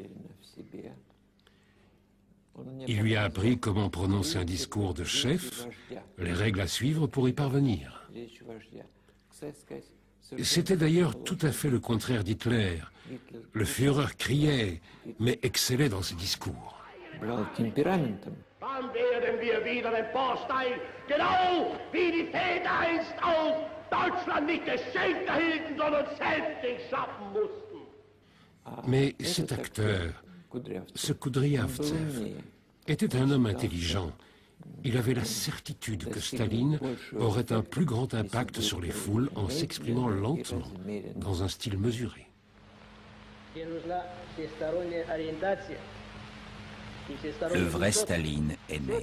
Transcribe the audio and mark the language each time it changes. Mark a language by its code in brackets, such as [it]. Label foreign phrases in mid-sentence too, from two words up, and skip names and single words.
[fr] Il lui a appris comment prononcer un discours de chef, les règles à suivre pour y parvenir. C'était d'ailleurs tout à fait le contraire d'Hitler. Le Führer criait, mais excellait dans ses discours. [de] Dann werden wir wieder den Baustein, genau wie die Väter einst aus Deutschland nicht geschenkt erhielten, sondern selbst schaffen mussten. [fr] Mais cet acteur, ce Kudryavtsev, était un homme intelligent. Il avait la certitude que Staline aurait un plus grand impact sur les foules en s'exprimant lentement, dans un style mesuré. Le vrai Staline est né.